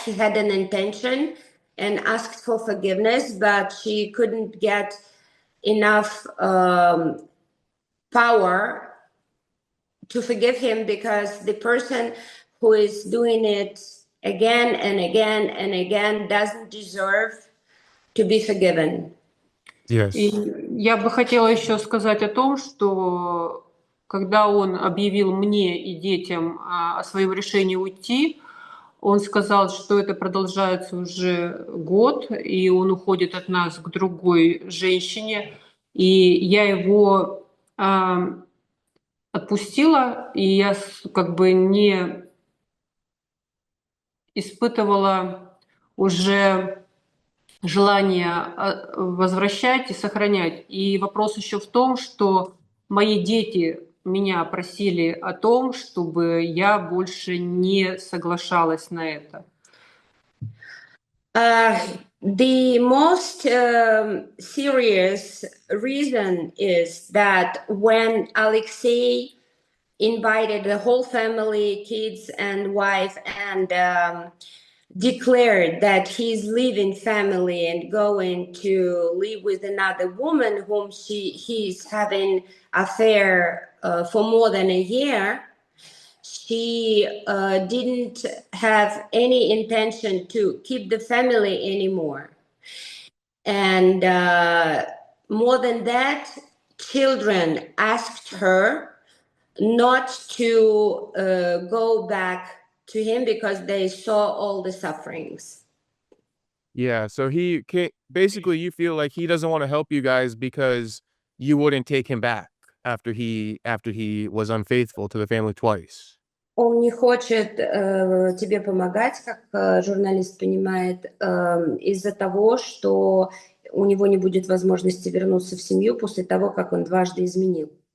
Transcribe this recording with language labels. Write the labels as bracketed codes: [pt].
[en] He had an intention and asked for forgiveness, but she couldn't get enough power to forgive him because the person who is doing it again and again and again doesn't deserve to be forgiven. Yes. [ru] И я бы хотела еще сказать о том, что когда он объявил мне и детям о своем решении уйти, он сказал, что это продолжается уже год, и он уходит от нас к другой женщине. И я его отпустила, и я как бы не испытывала уже желание возвращать и сохранять. И вопрос еще в том, что мои дети меня просили о том, чтобы я больше не соглашалась на это. [en] The most serious reason is that when Alexei invited the whole family, kids and wife, and declared that he's leaving family and going to live with another woman whom he's having affair for more than a year, she didn't have any intention to keep the family anymore. And more than that, children asked her not to go back to him because they saw all the sufferings. Yeah, so he can't basically, you feel like he doesn't wanna help you guys because you wouldn't take him back after he was unfaithful to the family twice. [ru] Он не хочет тебе помогать, как журналист понимает, из-за того, что у него не будет возможности вернуться в семью после того, как он дважды изменил.